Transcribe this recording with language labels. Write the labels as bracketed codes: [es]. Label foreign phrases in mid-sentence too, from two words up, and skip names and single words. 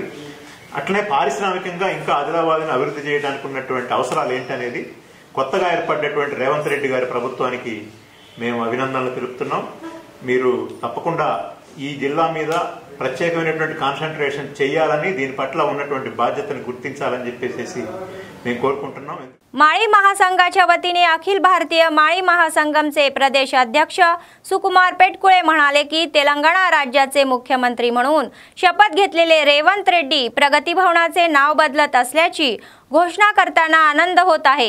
[te] అట్లనే పారిశ్రామికంగా ఇంకా ఆదిలాబాద్ని అభివృద్ధి చేయడానికి ఉన్నటువంటి అవసరాలు ఏంటనేది కొత్తగా ఏర్పడినటువంటి రేవంత్ రెడ్డి గారి ప్రభుత్వానికి మేము అభినందనలు తెలుపుతున్నాం. మీరు తప్పకుండా ఈ జిల్లా మీద ప్రత్యేకమైనటువంటి కాన్సన్ట్రేషన్ చేయాలని, దీని పట్ల ఉన్నటువంటి బాధ్యతను గుర్తించాలని చెప్పేసి మేము కోరుకుంటున్నాం. [mr] माळी महासंघाच्या वतीने अखिल भारतीय माळी महासंगमचे प्रदेश अध्यक्ष सुकुमार पेटकुळे म्हणाले की तेलंगणा राज्याचे मुख्यमंत्री म्हणून शपथ घेतलेले रेवंत रेड्डी प्रगती भवनाचे नाव बदलत असल्याची घोषणा करताना आनंद होत आहे.